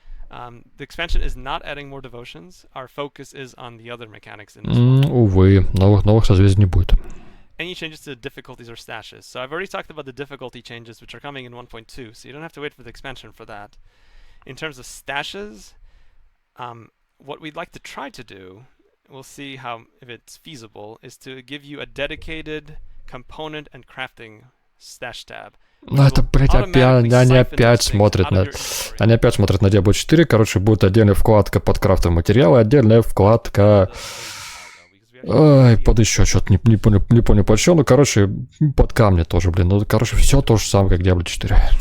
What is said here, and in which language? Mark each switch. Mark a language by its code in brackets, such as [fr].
[en] The expansion is not adding more devotions. Our focus is on the other mechanics in this one. [ru] Увы, новых созвездий не будет. [en] Any changes to the difficulties or stashes? So I've already talked about the difficulty changes, which are coming in 1.2, so you don't have to wait for the expansion for that. In terms of stashes, what we'd like to try to do, we'll see how if it's feasible, is to give you a dedicated component and crafting stash tab. [ru] Ну это, блядь, опять, они опять смотрят на... Они опять смотрят на Diablo 4, короче, будет отдельная вкладка под крафтовые материалы, отдельная вкладка... Ай, под еще что-то, не понял под что, ну, короче, под камни тоже, блин, ну, короче, все то же самое, как Diablo 4.